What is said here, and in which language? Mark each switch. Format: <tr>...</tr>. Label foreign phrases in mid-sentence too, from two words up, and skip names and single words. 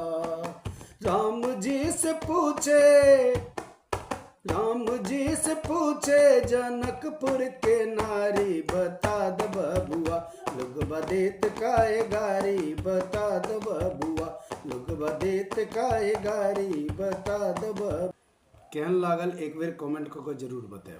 <bho>राम जी से पूछे, राम जी से पूछे जनकपुर के नारी, बता द बबुआ लोग बदेत काहे गारी, बता द बबुआ लोग बदेत काहे गारी, बता द बबुआ।</bho> <mai>केहन लागल एक बेर कमेंट कऽ के जरूर बताएब।</mai>